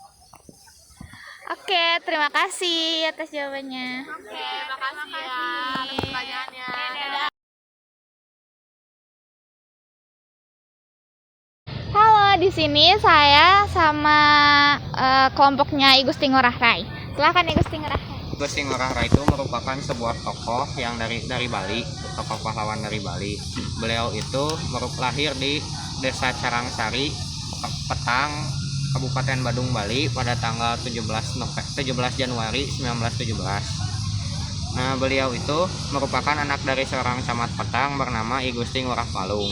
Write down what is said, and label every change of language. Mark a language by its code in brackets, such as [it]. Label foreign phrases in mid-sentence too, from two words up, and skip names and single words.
[id] Oke, terima kasih atas jawabannya. Oke, makasih ya atas pertanyaannya. Halo, di sini saya sama kelompoknya I Gusti Ngurah Rai. Silakan I Gusti Ngurah Rai. Gusti Ngurah Rai itu merupakan sebuah tokoh yang dari Bali, tokoh pahlawan dari Bali. Beliau itu lahir di Desa Carangsari, Petang, Kabupaten Badung, Bali pada tanggal 17 Januari 1917. Nah, beliau itu merupakan anak dari seorang camat Petang bernama I Gusti Ngurah Palung.